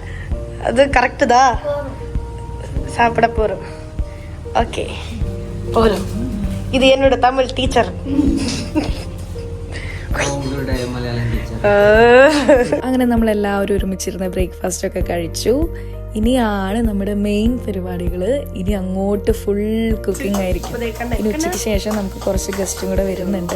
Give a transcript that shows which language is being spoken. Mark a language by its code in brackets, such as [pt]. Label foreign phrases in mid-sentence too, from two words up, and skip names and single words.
[ta] அது கரெக்டு தான், சாப்பிட போகிறோம். ஓகே, போகிறோம். இது என்னோட தமிழ் டீச்சர். [ml] അങ്ങനെ നമ്മളെല്ലാവരും ഒരുമിച്ചിരുന്ന് ബ്രേക്ക്ഫാസ്റ്റ് ഒക്കെ കഴിച്ചു. ഇനിയാണ് നമ്മുടെ മെയിൻ പരിപാടികൾ. ഇനി അങ്ങോട്ട് [en] full cooking [ml] ആയിരിക്കും. ഇനി ഉച്ചയ്ക്ക് ശേഷം നമുക്ക് കുറച്ച് ഗസ്റ്റും കൂടെ വരുന്നുണ്ട്.